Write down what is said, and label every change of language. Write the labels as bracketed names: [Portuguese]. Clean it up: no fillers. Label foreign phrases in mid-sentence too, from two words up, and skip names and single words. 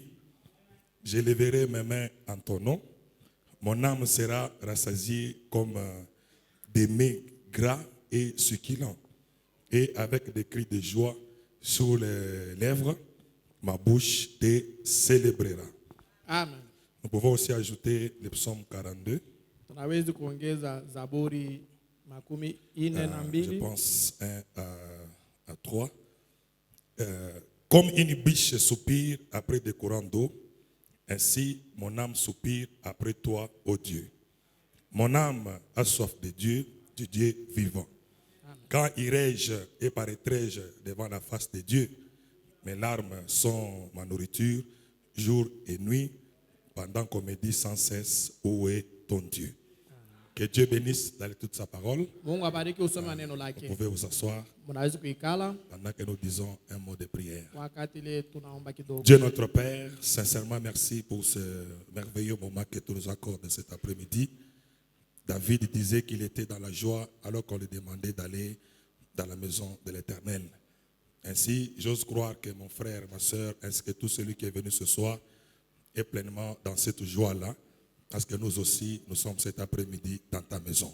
[French] J'élèverai mes mains en ton nom. Mon âme sera rassasiée comme des mets gras et succulents. Et avec des cris de joie sur les lèvres, ma bouche te célébrera. Amen. Nous pouvons aussi ajouter le psaume 42. [Swahili] Tunaweza kuongeza Zaburi 42. [French] Je pense 1 à 3. Comme une biche soupire après des courants d'eau, ainsi mon âme soupire après toi, ô Dieu. Mon âme a soif de Dieu, du Dieu vivant. Quand irai-je et paraîtrai-je devant la face de Dieu? Mes larmes sont ma nourriture, jour et nuit, pendant qu'on me dit sans cesse, où est ton Dieu? Que Dieu bénisse dans toute sa parole. [Swahili] Mungu abariki usome neno [French] Vous [Swahili] lake. [French] pouvez vous asseoir [Swahili] Mnaweza kuikala [French] pendant que nous disons un mot de prière. [Swahili] wakati ile tunaomba kidogo. [French] Dieu notre Père, sincèrement merci pour ce merveilleux moment que tu nous accordes cet après-midi. David disait qu'il était dans la joie alors qu'on lui demandait d'aller dans la maison de l'Éternel. Ainsi, j'ose croire que mon frère, ma soeur, ainsi que tout celui qui est venu ce soir est pleinement dans cette joie-là, parce que nous aussi, nous sommes cet après-midi dans ta maison.